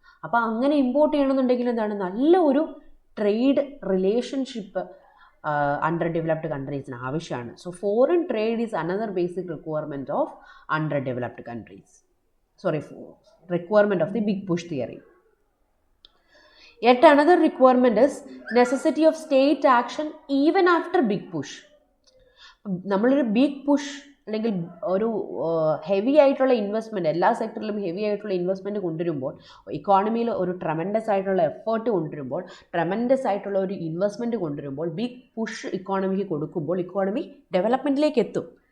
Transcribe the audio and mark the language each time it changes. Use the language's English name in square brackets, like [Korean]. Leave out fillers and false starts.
[Malayalam] അപ്പോൾ അങ്ങനെ ഇമ്പോർട്ട് ചെയ്യണമെന്നുണ്ടെങ്കിൽ എന്താണ്, നല്ല ഒരു ട്രേഡ് റിലേഷൻഷിപ്പ് അണ്ടർ ഡെവലപ്ഡ് കൺട്രീസിന് ആവശ്യമാണ്. [English] So foreign trade is another basic requirement of under developed countries. Requirement of the big push theory. Yet another requirement is necessity of state action even after big push. [Malayalam] നമ്മളൊരു big push അല്ലെങ്കിൽ ഒരു heavy ആയിട്ടുള്ള investment, എല്ലാ സെക്ടറിലും heavy ആയിട്ടുള്ള investment കൊണ്ടുവരുമ്പോൾ, ഇക്കോണമിയിൽ ഒരു tremendous ആയിട്ടുള്ള effort കൊണ്ടുവരുമ്പോൾ, ട്രമൻഡസ് ആയിട്ടുള്ള ഒരു ഇൻവെസ്റ്റ്മെൻറ്റ് കൊണ്ടുവരുമ്പോൾ, ബിഗ് പുഷ് ഇക്കോണമിക്ക് കൊടുക്കുമ്പോൾ ഇക്കോണമി ഡെവലപ്മെൻറ്റിലേക്ക് എത്തും.